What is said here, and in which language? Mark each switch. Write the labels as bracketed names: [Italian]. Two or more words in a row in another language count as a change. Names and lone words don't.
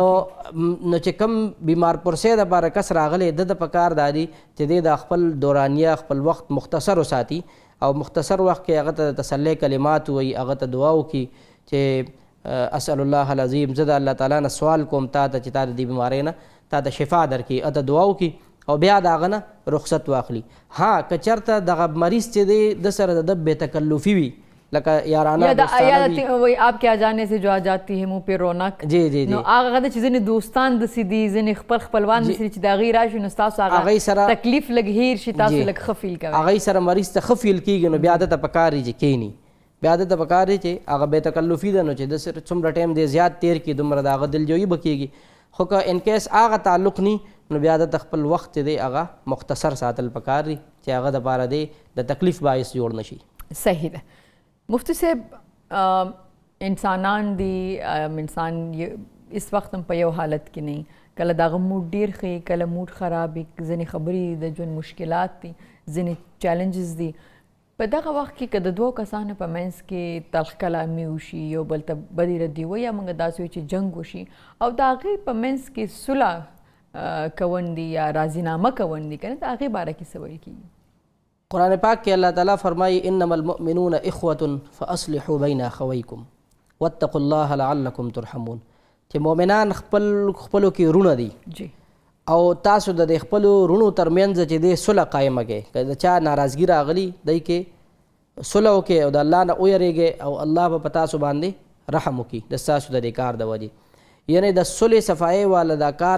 [Pashto] نو چې کوم بیمار پرسې دپاره کس راغلی د د پکار دا دی چې دی د خپل دورانیه خپل وخت مختصر وساتي او مختصر وخت کې هغه ته تسلی کلمات وایي هغه ته دعا وکړي چې [Arabic] اسأل الله العظیم [Pashto] زه د الله تعالی نه سوال کوم تا ته چې تا د دې بیمارۍ نه تا ته شفا درکړي اته دعا وکړي او بیا د هغه نه رخصت واخلي ها که چېرته دغه مریض چې دی د سره د بې تکلفي وي لکه یارانه [Urdu] آپ کے آ جانے سے جو آ جاتی ہے منہ پہ رونق جی جی [Pashto] نو هغه د چې ځینې دوستان داسې دي ځینې خپل خپلوان داسې چې د هغې راشي نو ستاسو هغه تکلیف لږ هیر شي تاسو لږ ښه فیل کوئ هغې سره مریض ته ښه فیل کېږي نو بیا دته پکار دی چې کښېني بیا دته پکار دی چې هغه بې تکلفي ده نو چې د سره څومره ټایم دی زیات تیر کړي دومره د هغه دلجویي به کېږي خو که [English] in case [Pashto] هغه تعلق نی نو بیا دته خپل وخت دی هغه مختصر ساتل پکار دی چې هغه دپاره دی د تکلیف باعث جوړ نشي صحیح ده مفتی صاحب انسانان دي انسان اس وقت هم په یو حالت کې نه کله دغه موډ ډیر ښه کله موډ خراب وي ځینې خبرې د ژوند مشکلات دي ځینې چیلنجز دي په دغه وخت کې که د دوو کسانو په منځ کې تلخ کلامي وشي یو بل ته بدې ردي وي یا موږ داسې وایو چې جنګ وشي او د هغې په منځ کې صلح کول دي یا راضینامه کول دي که نه د هغې باره کې څه ویل کېږي قرآن پاک کې الله تعالیٰ فرمایي [Arabic] انما المؤمنون اخوة فاصلحوا بین اخویکم واتقوا الله لعلکم ترحمون [Pashto] چې مؤمنان خپلو کې رونه دي جی او تاسو د خپلو رونو ترمنځ چې د صلح قایمه کړئ که د چا ناراضګي راغلي دی کې صلح وکړئ او د الله نه ویریږئ او الله به په تاسو باندې رحم وکړي د ستاسو د دې کار د وجې یعنی د صلح صفایۍ والا دا کار